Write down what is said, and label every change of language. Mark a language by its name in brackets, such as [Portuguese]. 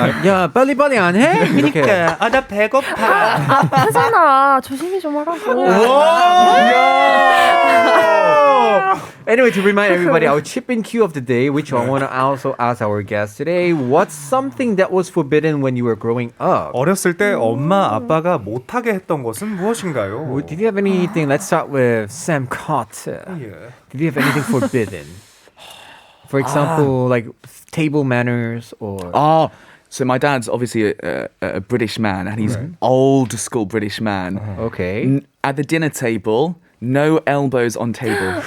[Korean] 야, 빨리빨리 안 해? 이렇게. 나 배고파. 아프잖아. 조심히 좀 하라고. [English] Anyway, to remind everybody, our chip in cue of the day, which I want to also ask our guest today, what's something that was forbidden when you were growing up? [Korean] 어렸을 때 엄마 아빠가 못하게 했던 것은 무엇인가요? [English] Did you have anything? Let's start with Sam Carter. Yeah. Did you have anything forbidden? For example, like table manners or... Oh, so my dad's obviously a British man, and he's old school British man. Okay. At the dinner table, no elbows on table.